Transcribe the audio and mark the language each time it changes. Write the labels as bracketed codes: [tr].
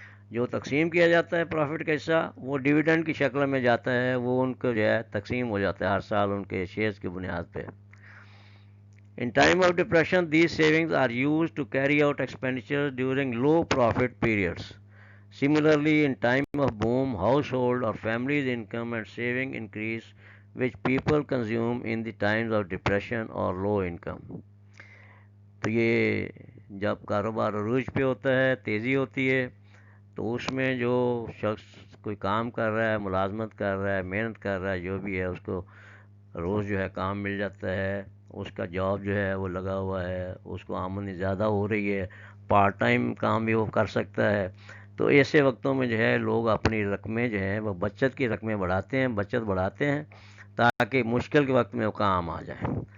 [ur] جو تقسیم کیا جاتا ہے پروفٹ کا حصہ، وہ ڈیویڈنڈ کی شکل میں جاتا ہے، وہ ان کو جو ہے تقسیم ہو جاتا ہے ہر سال ان کے شیئرز کی بنیاد پہ۔ [en] In time of depression, these savings are used to carry out expenditures during low profit periods. Similarly, in time of boom, household or family's income and saving increase, which people consume in the times of depression or low income. [ur] تو یہ جب کاروبار عروج پہ ہوتا ہے، تیزی ہوتی ہے، تو اس میں جو شخص کوئی کام کر رہا ہے، ملازمت کر رہا ہے، محنت کر رہا ہے، جو بھی ہے، اس کو روز جو ہے کام مل جاتا ہے، اس کا جاب جو ہے وہ لگا ہوا ہے، اس کو آمدنی زیادہ ہو رہی ہے، پارٹ ٹائم کام بھی وہ کر سکتا ہے، تو ایسے وقتوں میں جو ہے لوگ اپنی رقمیں جو ہیں وہ بچت کی رقمیں بچت بڑھاتے ہیں تاکہ مشکل کے وقت میں وہ کام آ جائے۔